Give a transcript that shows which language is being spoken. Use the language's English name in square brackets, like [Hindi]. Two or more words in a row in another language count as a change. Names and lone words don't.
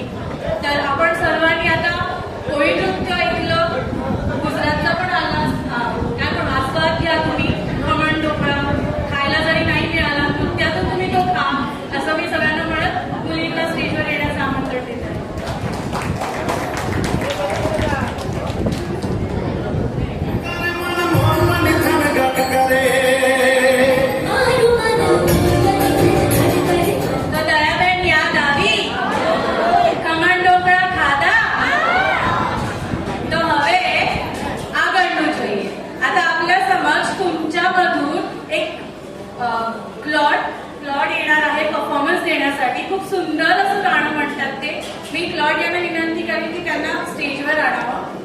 [Marathi] तर आपण सर्वांनी आता कोळी नृत्य ऐकलं, गुजरातचा पण आला काय पण आस्वाद घ्या तुम्ही. खमण ढोकळा खायला जरी नाही मिळाला नृत्यातून तुम्ही तो खा, असं मी सगळ्यांना म्हणत मुलींना स्टेजवर येण्याचं आमंत्रण देत आहे. [Gujarati] તો દયાબેન યાદ આવી? ખમણ ઢોકળા ખાધા? તો હવે આગળનું જોઈએ. [Marathi] आता आपल्या समज तुमच्यामधून एक क्लॉड येणार आहे परफॉर्मन्स देण्यासाठी. खूप सुंदर असं गाणं म्हणतात ते. मी क्लॉड यांना विनंती करेन की त्यांना स्टेजवर आणावं.